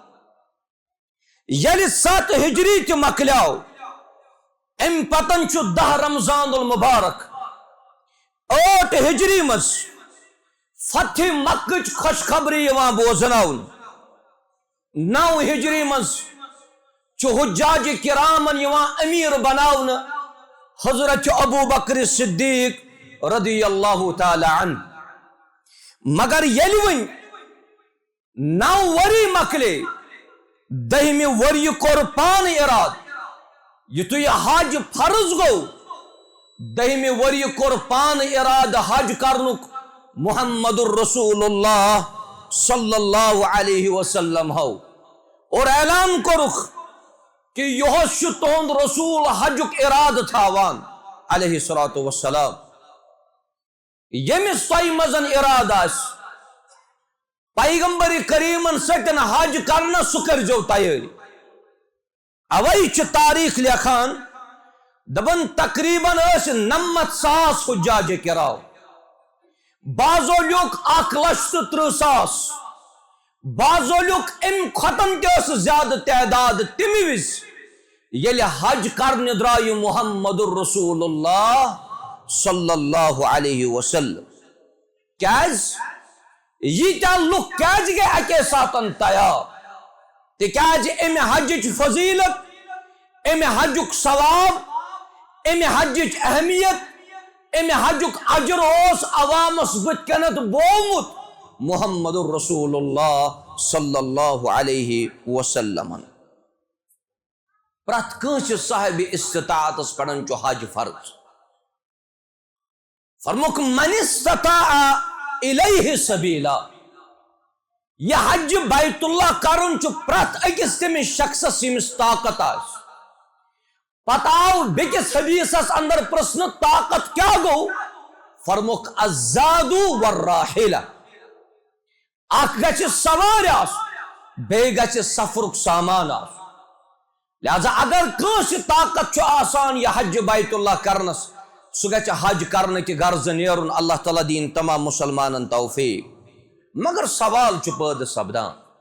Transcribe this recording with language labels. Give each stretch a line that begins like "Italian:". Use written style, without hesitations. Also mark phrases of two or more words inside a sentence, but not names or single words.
Kashmiri: ییٚلہِ 7 ہجری تہِ مۄکلیو، امہِ پتن چھُ 10 رمضان المبارک، 8 ہجری منٛز فتح مکہٕچ خوشخبری یِوان بوزناونہٕ، 9 ہجری منٛز چھُ حجاج کرامن یِوان امیر بناونہٕ حضرت ابو بکر صدیق
Arabic: رضی اللہ تعالی عنہ،
Kashmiri: مگر ییٚلہِ وۄنۍ 9 ؤری مۄکلے، 10مہِ ؤریہِ کوٚر پانہٕ ارادٕ، یُتھُے یہِ حج فرض گوٚو، 10مہِ ؤریہِ کوٚر پانہٕ ارادٕ حج کرنُک محمد الرسول اللہ
Arabic: صلی اللہ علیہ وسلم
Kashmiri: ہو، اور اعلان کوٚرُکھ کہ یِہُس چھُ تُہُنٛد رسول حجُک ارادٕ تھاوان
Arabic: علیہ الصلوۃ والسلام۔
Kashmiri: ییٚمِس تۄہہِ منٛز ارادٕ آسہِ پیغمبر کریٖمن سۭتۍ حج کرنس سُہ کٔرۍزیو تیٲری۔ اوے چھِ تاریخ لیکھان، دپان تقریباً ٲسۍ 99,000 حجاج کرام، بعضو لیوٚکھ 1,30,000، بعضو لیوٚکھ امہِ کھۄتن تہِ ٲس زیادٕ تعداد تمہِ وِزِ ییٚلہِ حج کرنہِ درٛایہِ محمد الرسول اللہ
Arabic: صلی اللہ علیہ وسلم۔
Kashmiri: کیٛازِ ییٖتیٛاہ لُکھ کیٛازِ گٔے اکے ساتن تیار؟ تِکیٛازِ امہِ حجٕچ فضیلت، امہِ حجُک ثواب، امہِ حجٕچ اہمیت، امہِ حجُک اجر اوس عوامس بٕتھِ کٮ۪نتھ بومُت محمد الرسول اللہ
Arabic: صلی اللہ علیہ وسلم۔
Kashmiri: پرٛٮ۪تھ کٲنٛسہِ صاحبِ استطاعتس پٮ۪ٹھ چھُ حج فرض۔
Arabic: فرموُکھ من استطاع الیہ سبیلا،
Kashmiri: یہ حج بیت اللہ کرن چھ پرت اکس تمس شخصس یمس طاقت آس پتہ آو بیکس حدیثس اندر پرسن طاقت کیا گو فرموک
Arabic: الزاد والراحلہ
Kashmiri: اخ گچ سوار آس بیٚیہِ گژھِ سفرُک سامان آسُن لہذا اگر کٲنٛسہِ طاقت چھُ آسان یہِ حج بیت اللہ کرنس سُہ گژھِ حج کرنہٕ کہِ غرضہٕ نیرُن اللہ تعالیٰ دِیِن تمام مسلمانن توفیق مگر سوال چھُ پٲدٕ سپدان